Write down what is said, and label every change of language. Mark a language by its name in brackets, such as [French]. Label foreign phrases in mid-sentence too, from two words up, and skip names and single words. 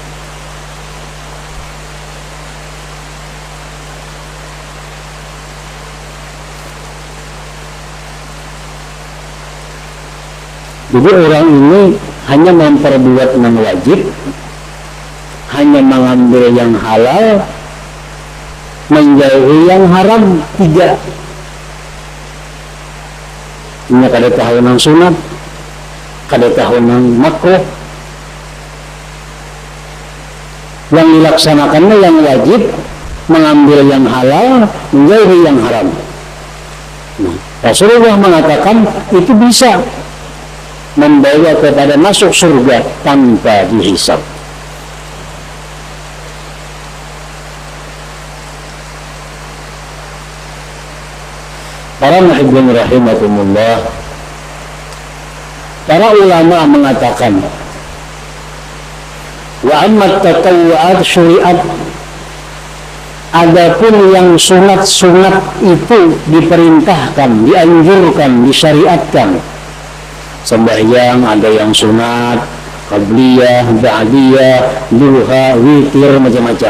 [Indonesian] Jadi orang ini hanya memperbuat yang wajib, hanya mengambil yang halal, menjauhi yang haram, 3. [Banjar] Ini kada tahu nang sunat, kada tahu nang makruh. [Indonesian] Yang dilaksanakannya yang wajib, mengambil yang halal, menjauhi yang haram. Nah, Rasulullah mengatakan itu bisa membawa kepada masuk surga tanpa dihisab. Para muhibbin rahimakumullah, para ulama mengatakan, [Arabic] وأما التطوعات شرعت [Indonesian] Adapun yang sunat-sunat itu diperintahkan, dianjurkan, disyariatkan. Sembahyang ada yang sunat, qabliyah, ba'diyah, duha, witir, macam-macam.